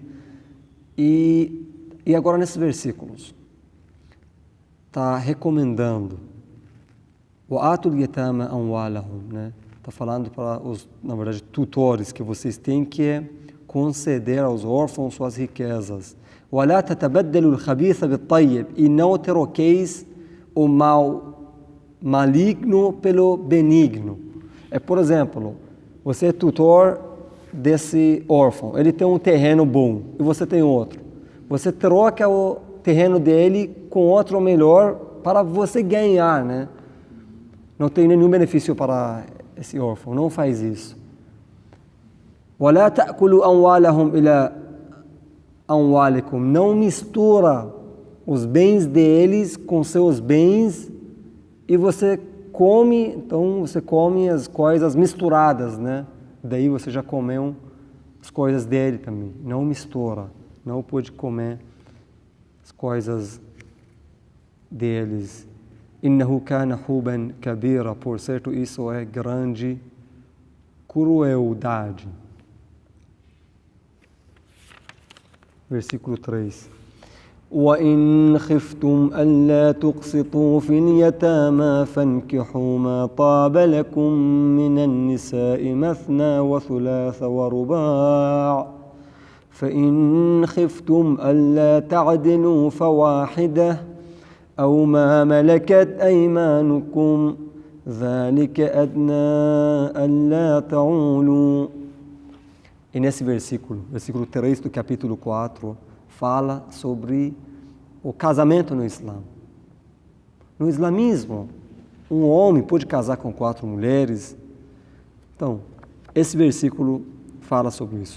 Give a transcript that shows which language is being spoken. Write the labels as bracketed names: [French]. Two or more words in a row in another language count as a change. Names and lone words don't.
[Portuguese] E agora nesses versículos, está recomendando o ato de [Arabic] يتامى أموالهم, [Portuguese] né? Está falando para os, na verdade, tutores, que vocês têm que conceder aos órfãos suas riquezas. [Arabic] وَلَا تَتَبَدَّلُوا الْخَبِيثَ بِالطَّيِّبِ, [Portuguese] e não troqueis o mal maligno pelo benigno. Por exemplo, você é tutor desse órfão, ele tem um terreno bom e você tem outro. Você troca o terreno dele com outro melhor para você ganhar, né? Não tem nenhum benefício para esse órfão, não faz isso. [Arabic] وَلَا تَأْكُلُوا أَمْوَالَهُمْ إِلَى أَمْوَالِكُمْ, [Portuguese] não mistura os bens deles com seus bens. E você come, então você come as coisas misturadas, né? Daí você já comeu as coisas dele também. Não mistura, não pode comer as coisas deles. [Arabic] إنه كان حوبا كبيرا, [Portuguese] por certo isso é grande crueldade. Versículo 3. [Arabic] وَإِنْ خِفْتُمْ أَلَّا تُقْسِطُوا فِي الْيَتَامَى فَانكِحُوا مَا طَابَ لَكُم مِّنَ النِّسَاءِ مَثْنَى وَثُلَاثَ وَرُبَاعَ فَإِنْ خِفْتُمْ أَلَّا تَعْدِلُوا فَوَاحِدَةً أَوْ مَا مَلَكَتْ أَيْمَانُكُمْ ذَلِكَ أَدْنَىٰ أَلَّا تَعُولُوا. [Portuguese] E nesse versículo 3 do capítulo 4, fala sobre o casamento no Islã. No islamismo, um homem pode casar com 4 mulheres. Então, esse versículo fala sobre isso.